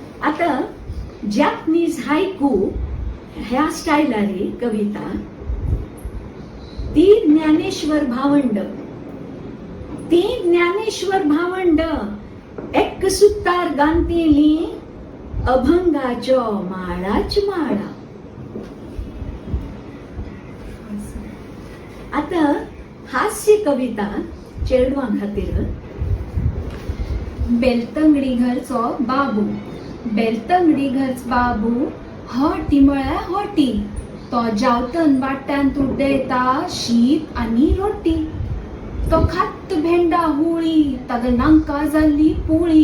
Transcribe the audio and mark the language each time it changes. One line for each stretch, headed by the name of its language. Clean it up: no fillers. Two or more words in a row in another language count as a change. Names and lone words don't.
Konkani: आता
English: Japanese haiku
Konkani: ह्या स्टायलारी कविता ती ज्ञानेश्वर भावंड एक सुतार गांतेली अभंगाच्या माळाच माळा. आता हास्य कविता चेडवां खातीर. बेलतंगडी घरचो बाबू, बेलतंगडी घरच बाबू हटी म्हळ्यार हटी. तो जावतन वाट्यान तूं देता शीत आनी रोटी. तो खात भेंडा हुळी, ताका नांका जाल्ली पुळी.